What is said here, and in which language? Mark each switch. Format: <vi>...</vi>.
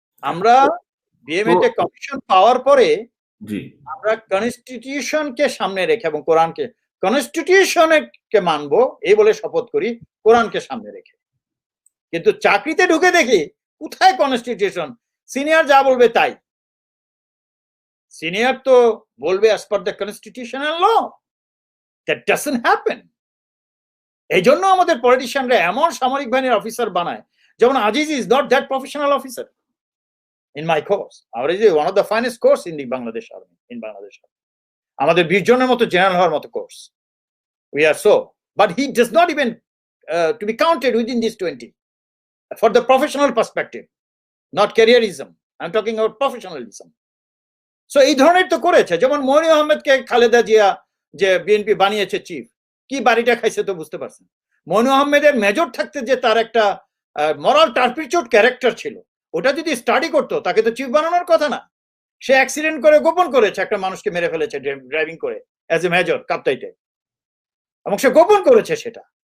<bn>আমরা বিএমএ তে কমিশন পাওয়ার পরে আমরা কনস্টিটিউশনকে সামনে রেখে এবং কোরআনকে, কনস্টিটিউশনকে মানবো এই বলে শপথ করি, কোরআনকে সামনে রেখে। কিন্তু চাকরিতে ঢুকে দেখি কোথায় কনস্টিটিউশন, সিনিয়র যা বলবে তাই। সিনিয়র তো বলবে</bn> <en>as per the constitutional law. That doesn't happen.</en> <bn>এই জন্য আমাদের পলিটিশিয়ানরা এমন সামরিক বাহিনীর অফিসার বানায়, যেমন Aziz</bn> <en>is not that professional officer in my course. Our is one of the finest course in the Bangladesh Army, in Bangladesh Army.</en> <bn>আমাদের 20 জনের মতো জেনারেল হওয়ার মতো course,</bn> <en>we are so, but he does not even to be counted within these 20 for the professional perspective, not careerism. I'm talking about professionalism.</en> <bn>So এই ধরনের তো করেছে, যেমন মনি আহমেদকে খালেদা জিয়া যে বিএনপি বানিয়েছে চিফ, কি বাড়িটা খাইছে তো বুঝতে পারছেন। মনি আহমেদের মেজর থাকতে যে তার একটা মরাল টার্পিচুড ক্যারেক্টার ছিল, ওটা যদি স্টাডি করতো তাকে তো চিফ বানানোর কথা না। সে অ্যাক্সিডেন্ট করে গোপন করেছে, একটা মানুষকে মেরে ফেলেছে ড্রাইভিং করে অ্যাজ এ মেজর কাপ্তাইতে, এবং সে গোপন করেছে সেটা।</bn>